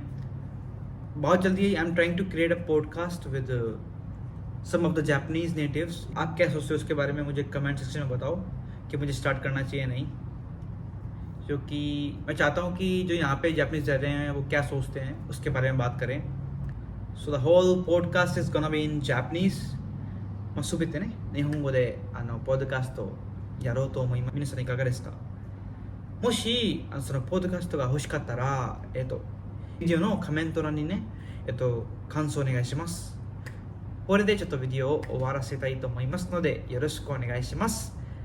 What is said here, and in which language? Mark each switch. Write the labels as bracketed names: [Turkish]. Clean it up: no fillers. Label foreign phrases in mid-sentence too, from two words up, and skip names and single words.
[Hindi] बहुत जल्दी [English] I am trying to create a podcast with some of the Japanese natives. [Hindi] आप क्या सोचते हो उसके बारे में मुझे [English] comment section [Hindi] में बताओ कि मुझे स्टार्ट करना चाहिए नहीं, क्योंकि मैं चाहता हूँ कि जो यहाँ पे जापानीज रह रहे हैं वो क्या सोचते हैं उसके बारे में बात करें। [English] so the whole podcast is gonna be in Japanese. [Japanese] 全てね、日本語でポッドキャストをやろうと思います。皆さんいかがですか？もしそのポッドキャストが欲しかったら、ビデオのコメント欄にね、 感想お願いします。これでちょっとビデオを終わらせたいと思いますので、よろしくお願いします。